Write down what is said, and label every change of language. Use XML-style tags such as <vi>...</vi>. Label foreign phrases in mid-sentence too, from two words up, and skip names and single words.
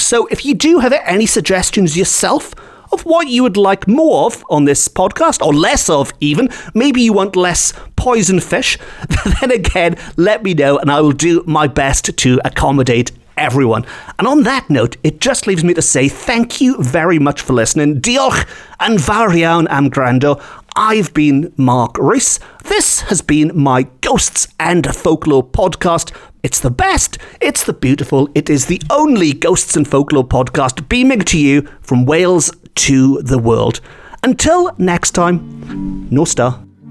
<en>So if you do have any suggestions yourself of what you would like more of on this podcast, or less of even, maybe you want less poison fish, then again, let me know and I will do my best to accommodate everyone. And on that note, it just leaves me to say thank you very much for listening.</en> <cy>Diolch yn fawr iawn am gwrando.</cy> <en>I've been Mark Rees. This has been my Ghosts and Folklore podcast. It's the best, it's the beautiful, it is the only Ghosts and Folklore podcast beaming to you from Wales to the world. Until next time, no star.</en>